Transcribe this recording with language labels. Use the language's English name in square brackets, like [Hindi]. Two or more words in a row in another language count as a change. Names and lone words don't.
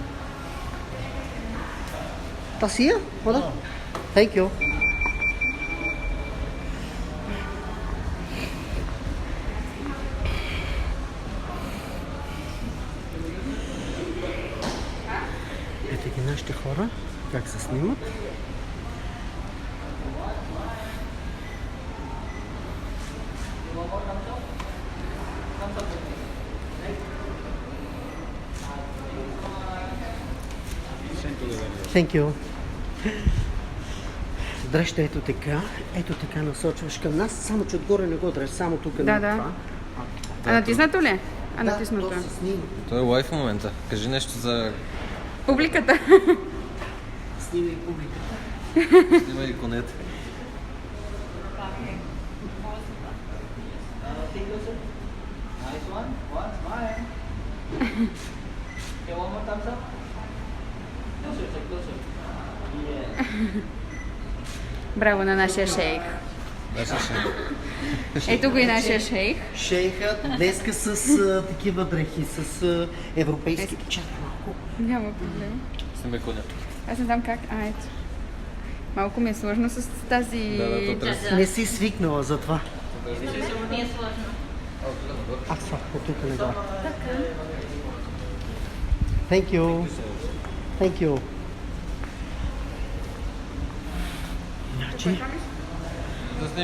[Bulgarian] Тасия? Вода? [English] Thank you. [Bulgarian] Ето ги нашите хора, как се снимат. [English] Thank you. [Bulgarian] Дръжте ето така насочваш към нас, само че отгоре не го дръж, само тук на това. А натиснато ли? Да, Натиснато. то се снима. Той е лайв в момента. Кажи нещо за... Публиката. Снимай публиката. Снимай конете. [English] Nice one. One smile. Okay, one more thumbs up. Closer, sir, closer. Yeah. [Bulgarian] Браво на нашия шейх. Наша шейх. Ето го и нашия шейх. Шейха днеска с такива дрехи, с европейски. Чакай малко. Няма проблем. Снимай конето. Аз не знам как. Ето. Малко ми е сложно с тази... Да, то трябва. Не си свикнала за това. Ми е сложно. Аз това, от тук не да. [English] Thank you. Thank you. [Bulgarian] Значи, Да снимай.